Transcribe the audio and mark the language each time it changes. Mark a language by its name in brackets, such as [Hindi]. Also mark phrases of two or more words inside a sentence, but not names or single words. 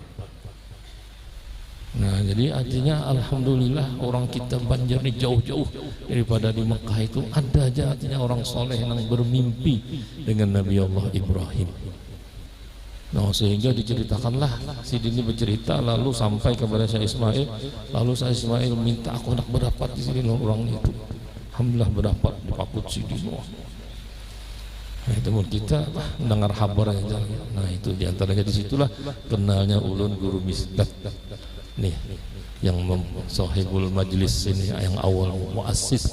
[Indonesian] Nah jadi artinya alhamdulillah orang kita Banjar ini jauh-jauh daripada di Mekah itu ada aja artinya orang soleh yang bermimpi dengan Nabi Allah Ibrahim. Nah sehingga diceritakanlah, Sidin ini bercerita lalu sampai kepada Syekh Ismail. Lalu Syekh Ismail minta, aku nak berdapat di sini orang itu. Alhamdulillah berdapat di Pakut Sidin. Nah itu kita mendengar kabar aja. Nah itu diantaranya disitulah kenalnya ulun Guru Miskat nih yang [Arabic] sahibul majlis [Indonesian] ini yang awal muassis.